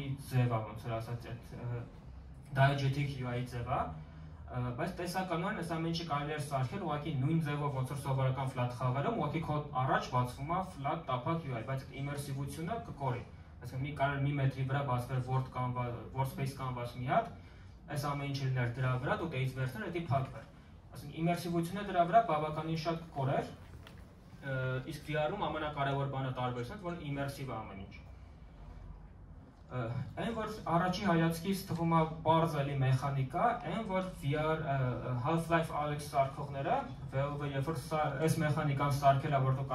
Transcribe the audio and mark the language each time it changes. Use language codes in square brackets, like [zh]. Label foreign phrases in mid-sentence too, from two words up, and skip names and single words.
[hy] ձև է, ոնց որ ասած այդ [en] diegetic UI [hy] ձև է, բայց տեսականորեն այս ամեն ինչը կարելի է սարքել ուղղակի նույն ձևով ոնց որ սովորական flat խաղերում, ուղղակի քո առաջ բացվում է flat տափակ UI, բայց immersive-ությունը կկորի։ Այսինքն մի կարող մի մետրի վրա բացվեր [en] workspace canvas [hy] մի հատ, այս ամեն ինչը լիներ դրա վրա, դու դեից վերցներ, դա փակվեր։ Այսինքն immersive-ությունը դրա վրա բավականին շատ կկորեր, իսկ VR-ում ամենակարևոր բանը տարբերությունն է, որ immersive է ամեն ինչ։ Այն որ առաջի հայացքից թվում է պարզ էլի մեխանիկա, այն որ VR Half-Life Alyx սարքողները, Valve-ը երբ որ այս մեխանիկան սարքել է, որ դու